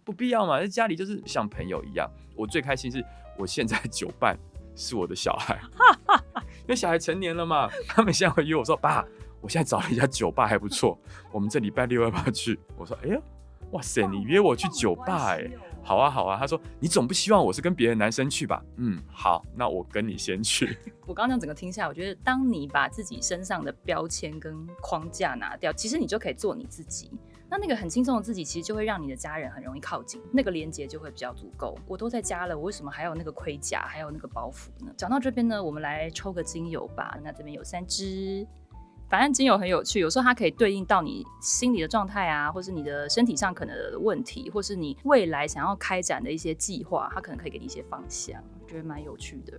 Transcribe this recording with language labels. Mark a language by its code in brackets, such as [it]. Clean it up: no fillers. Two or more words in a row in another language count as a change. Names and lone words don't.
[zh] 不必要嘛，在家裡就是像朋友一樣。我最開心是我現在酒伴是我的小孩。因為小孩成年了嘛，他們現在會約我說，爸，我現在找了一家酒吧還不錯，我們這禮拜六要不要去？我說，哎呀，哇塞，你約我去酒吧好啊好啊。他說，你總不希望我是跟別的男生去吧？好，那我跟你先去。我剛剛整個聽下來，我覺得當你把自己身上的標籤跟框架拿掉，其實你就可以做你自己。那個很輕鬆的自己，其實就會讓你的家人很容易靠近，那個連結就會比較足夠。我都在家了，我為什麼還有那個盔甲，還有那個包袱呢？講到這邊呢，我們來抽個精油吧。那這邊有3支，反正精油很有趣，有時候它可以對應到你心理的狀態啊，或是你的身體上可能的問題，或是你未來想要開展的一些計劃，它可能可以給你一些方向，我覺得蠻有趣的。